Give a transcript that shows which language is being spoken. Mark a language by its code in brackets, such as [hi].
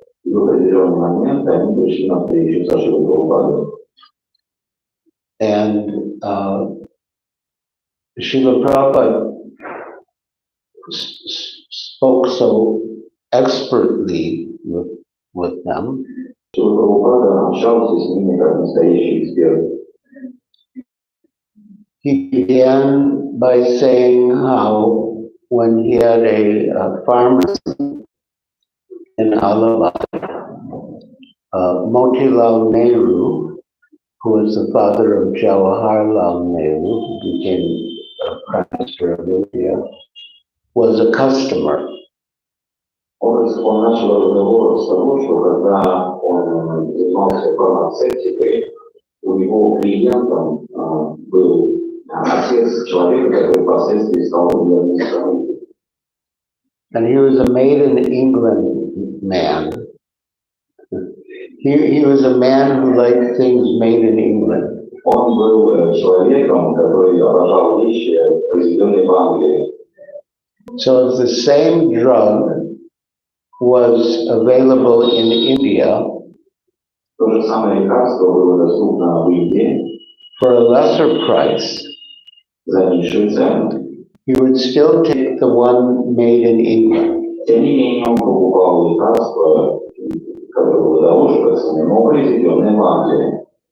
[ru] И в определенный момент они пришли на встречу со Шилой Прабхупадой. [en] And Srila Prabhupada spoke so expertly with them. [ru] Шила Прабхупада общался с ними как настоящий эксперт. [en] He began by saying how when he had a pharmacy in Allahabad, Motilal Nehru, who was the father of Jawaharlal Nehru, who became Prime Minister of India, was a customer. [ru] Он начал разговор с того, что когда он занимался фармацевтикой, у него клиентом был отец человека, который впоследствии стал премьер-министром. [en] And he was a made in England man. He was a man who liked things made in England. [ru] Он был человеком, который обожал вещи, произведенные в Англии. [en] So if the same drug was available in India, [ru] То же самое лекарство было доступно в Индии [en] for a lesser price, [ru] за низшую цену. [en] he would still take the one made in England. [ru] Тем не менее, он покупал лекарство, которое было дороже по цене, но произведенное в Англии